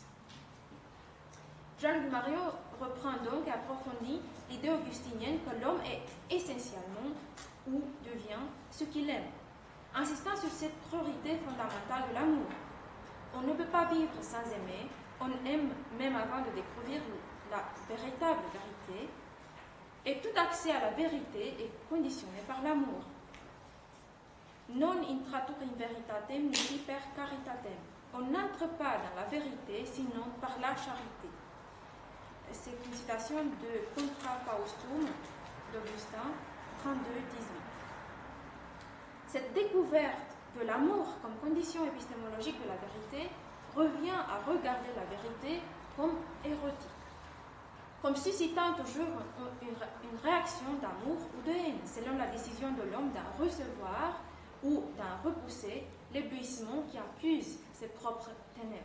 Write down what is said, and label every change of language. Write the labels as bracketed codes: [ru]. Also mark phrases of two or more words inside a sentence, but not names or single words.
[fr] Jean-Luc Marion reprend donc et approfondit l'idée augustinienne que l'homme est essentiellement ou devient ce qu'il aime, insistant sur cette priorité fondamentale de l'amour. On ne peut pas vivre sans aimer, on aime même avant de découvrir la véritable vérité, et tout accès à la vérité est conditionné par l'amour. [la] Non intratur in veritatem nisi per caritatem. [fr] On n'entre pas dans la vérité sinon par la charité. C'est une citation de Contra Faustum d'Augustin 32-18. Cette découverte de l'amour comme condition épistémologique de la vérité revient à regarder la vérité comme érotique, comme suscitant toujours une réaction d'amour ou de haine, selon la décision de l'homme d'en recevoir ou d'en repousser l'éblouissement qui accuse ses propres ténèbres.